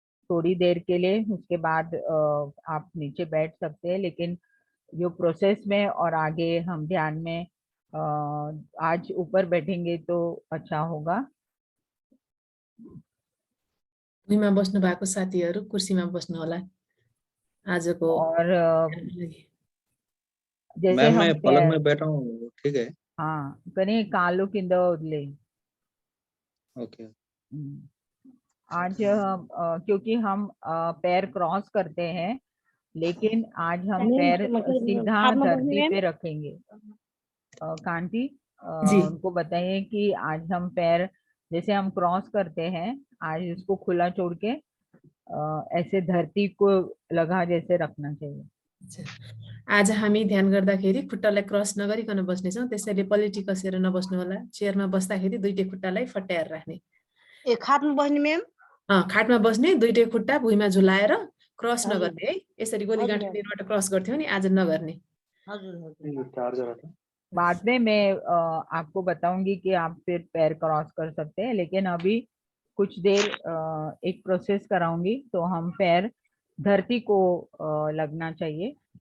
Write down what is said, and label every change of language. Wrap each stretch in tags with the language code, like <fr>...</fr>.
<hi>थोड़ी देर के लिए उसके बाद आप नीचे बैठ सकते हैं, लेकिन जो प्रोसेस में और आगे हम ध्यान में आज ऊपर बैठेंगे तो अच्छा होगा।</hi> <ne>भुइँमा बस्नु भएको साथीहरू कुर्सीमा बस्नु होला।</ne> <hi>आज को और जैसे</hi> <en>ma'am</en> <hi>हम मैं पलंग में बैठा हूँ, ठीक है। हाँ कहीं कालू किंद उदले।</hi> <en>Okay.</en> <hi>आज हम क्योंकि हम पैर क्रॉस करते हैं, लेकिन आज हम पैर सीधा धरती पे रखेंगे। कांटी जी उनको बताइए कि आज हम पैर जैसे हम क्रॉस करते हैं, आज उसको खुला छोड़ के ऐसे धरती को लगा जैसे रखना चाहिए।</hi> <ne>आज हामी ध्यान गर्दाखेरि खुट्टालाई क्रस नगरिकन बस्नेछौँ, त्यसैले पलेटी कसेर नबस्नु होला। चेयरमा बस्दाखेरि दुईटै खुट्टालाई फट्याएर राख्ने। ए खाटमा बस्ने म्याम? खाटमा बस्ने, दुईटै खुट्टा भुइँमा झुलाएर क्रस नगर्ने है। यसरी गोलीगाँठी दिनबाट क्रस गर्थ्यौं नि, आज नगर्ने।</ne> <hi>बाद में मैं आपको बताऊंगी कि आप फिर पैर क्रॉस कर सकते हैं, लेकिन अभी कुछ देर एक प्रोसेस कराऊंगी, तो हम पैर धरती को लगना चाहिए।</hi>